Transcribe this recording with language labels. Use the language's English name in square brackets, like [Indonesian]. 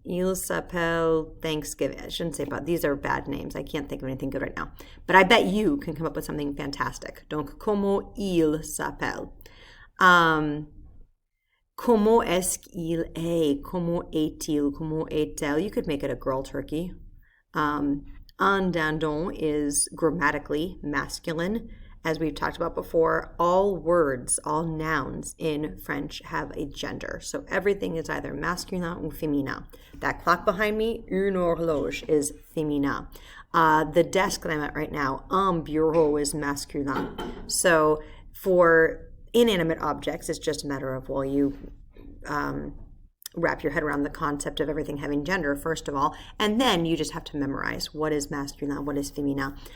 [French] Il s'appelle Thanksgiving. [English] I shouldn't say about. These are bad names. I can't think of anything good right now. But I bet you can come up with something fantastic. [French] Donc, comment il s'appelle? Comment est-ce qu'il est? Comment est-il? Comment est-elle? [English] You could make it a girl turkey. Un dindon is grammatically masculine. As we've talked about before, all words, all nouns in French have a gender. So everything is either masculin or féminin. That clock behind me, une horloge, is féminin. The desk that I'm at right now, un bureau, is masculin. So for inanimate objects, it's just a matter of, well, you wrap your head around the concept of everything having gender, first of all, and then you just have to memorize what is masculine, what is féminin.